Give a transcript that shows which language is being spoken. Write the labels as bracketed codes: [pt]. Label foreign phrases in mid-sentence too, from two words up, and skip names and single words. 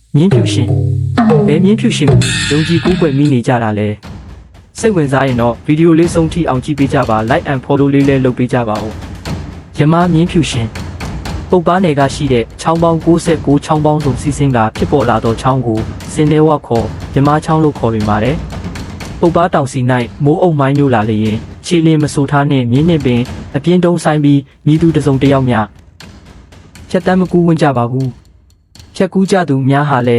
[my] မြင်းဖြူရှင်ဘယ်မြင်းဖြူရှင်ယုံကြည်ကိုးကွယ်မိနေကြတာလဲစိတ်ဝင်စားရင်တော့ဗီဒီယိုလေးဆုံးထိအောင်ကြည့်ပေးကြပါ [en] like and [my] follow လေးလည်းလုပ်ပေးကြပါဦးယမမြင်းဖြူရှင်ပုပ်ပားနယ်ကရှိတဲ့ချောင်းပေါင်း69ချောင်းပေါင်းစုံစီးဆင်းကဖြစ်ပေါ်လာသောချောင်းကိုစင်တဲဝခေါ်ယမချောင်းလို့ခေါ်ပေပါတယ်ပုပ်ပားတောင်စီ၌မိုးအုပ်မိုင်းမျိုးလာလျင်ခြေလင်းမဆိုးထားနှင့်မြင်းနှင့်ပင်အပြင်းတုံးဆိုင်ပြီးမြည်သူတစုံတစ်ယောက်များဖြတ်တမ်းမကူးဝင်ကြပါဘူးဖြတ်ကူးကြသူများဟာလည်း